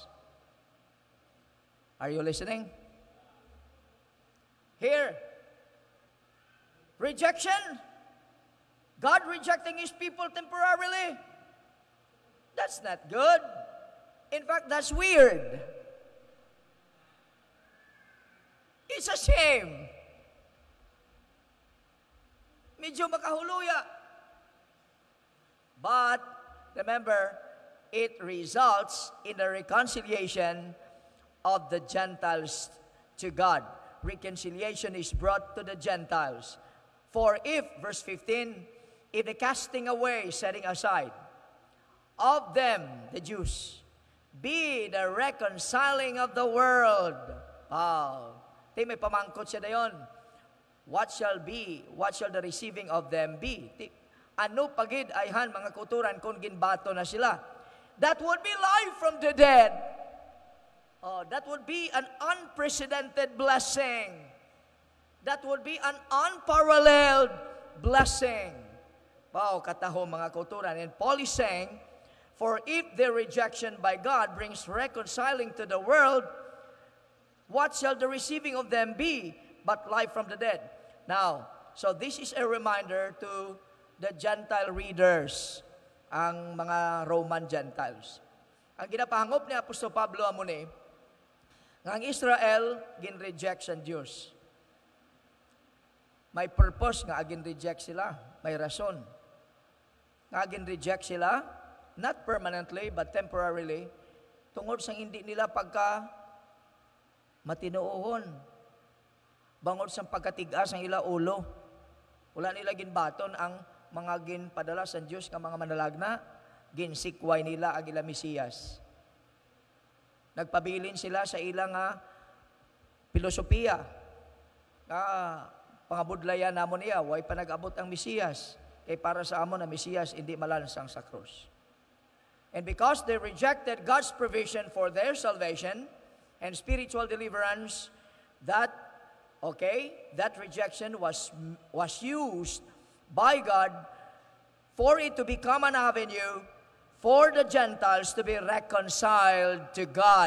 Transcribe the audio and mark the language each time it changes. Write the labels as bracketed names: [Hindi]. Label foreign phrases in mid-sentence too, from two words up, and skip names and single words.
[English] Are you listening? Here, rejection. God rejecting His people temporarily. That's not good. In fact, that's weird. It's a shame. [Hiligaynon] Medyo makahuluya. [English] But, remember, it results in the reconciliation of the Gentiles to God. Reconciliation is brought to the Gentiles. For if, verse 15, if the casting away, setting aside, of them, the Jews, be the reconciling of the world. [Hiligaynon] May pamangkot siya dayon. [English] What shall the receiving of them be? [Hiligaynon] Ano pagid ayhan mga kuturan kung ginbato na sila? [English] That would be life from the dead. That would be an unprecedented blessing. That would be an unparalleled blessing. [Hiligaynon] Kataho mga kuturan. [English] And Paul is saying, for if their rejection by God brings reconciling to the world, what shall the receiving of them be but life from the dead? Now, so this is a reminder to the Gentile readers, [Hiligaynon] ang mga [English] Roman Gentiles. [Hiligaynon] Ang ginapahangop ni Apostol Pablo amuni, nga ang Israel gin-reject sa Diyos. May purpose nga agin-reject sila, may rason. Nga agin-reject sila, [English] not permanently but temporarily, [Hiligaynon] tungod sa hindi nila pagka matinuohon. Bangod sa pagkatigas ang ila ulo. Wala nila ginbaton ang mga ginpadala sa Diyos ng mga manalagna, ginsikway nila ang ila Mesiyas. Nagpabilin sila sa ilang filosofiya. Pangabudlayan namon niya, way pa nag-abot ang Mesiyas. Kay para sa amon ang Mesiyas, hindi malansang sa krus. [English] And because they rejected God's provision for their salvation and spiritual deliverance, that rejection was used by God for it to become an avenue for the Gentiles to be reconciled to God.